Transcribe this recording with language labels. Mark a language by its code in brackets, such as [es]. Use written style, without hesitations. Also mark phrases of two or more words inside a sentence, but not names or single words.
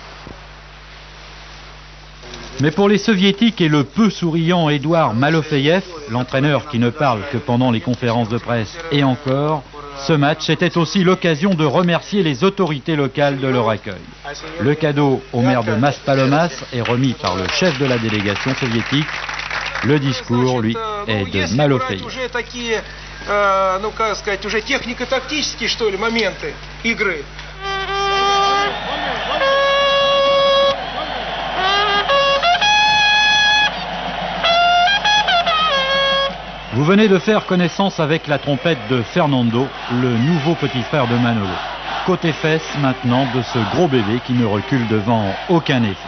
[fr] Mais pour les Soviétiques et le peu souriant Édouard Malofeyev, l'entraîneur qui ne parle que pendant les conférences de presse et encore, ce match était aussi l'occasion de remercier les autorités locales de leur accueil. Le cadeau au maire de Maspalomas est remis par le chef de la délégation soviétique. Le discours, lui, est de Malofeyev. [ru] Ну, как сказать, уже технико-тактические, что ли, моменты игры. [fr] Vous venez de faire connaissance avec la trompette de Fernando, le nouveau petit frère de Manolo. Côté fesses maintenant de ce gros bébé qui ne recule devant aucun effet.